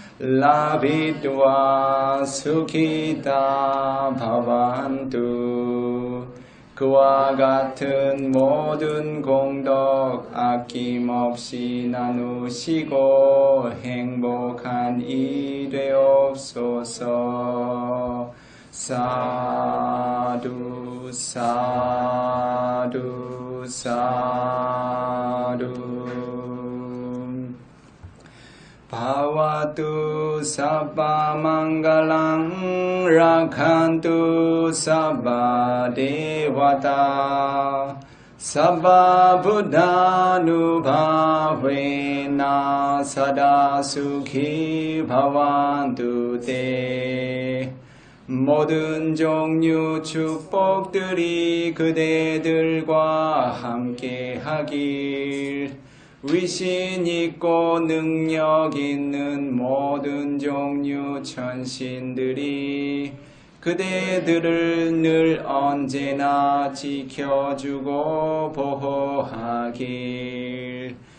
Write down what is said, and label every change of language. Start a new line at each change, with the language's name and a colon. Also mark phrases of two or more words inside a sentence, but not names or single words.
Pali: 라비드와 수키다 바반두.
Korean: 그와 같은 모든 공덕 아낌없이 나누시고 행복한 이 되옵소서.
Pali: 사두 사두 사두. Bhavatu sabba mangalang rakhantu sabba devata sabba buddhanubhavena sada sukhi bhavantu te.
Korean: 모든 종류 축복들이 그대들과 함께 하길. 위신 있고 능력 있는 모든 종류 천신들이 그대들을 늘 언제나 지켜주고 보호하길.